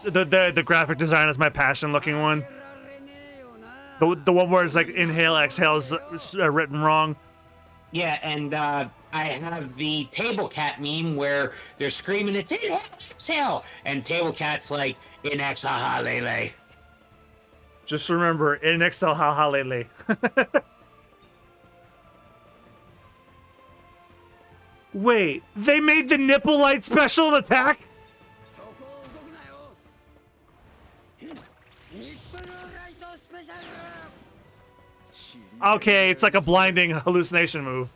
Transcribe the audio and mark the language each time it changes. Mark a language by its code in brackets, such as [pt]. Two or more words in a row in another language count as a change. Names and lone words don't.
[en] the graphic design is my passion looking one. The one where it's like inhale, exhale is written wrong. Yeah, and I have the Table Cat meme where they're screaming, it's inhale, exhale, and Table Cat's like, in exhale, lele. Just remember, in exhale, ha ha lele. Wait, they made the nipple light special attack? Okay, it's like a blinding hallucination move.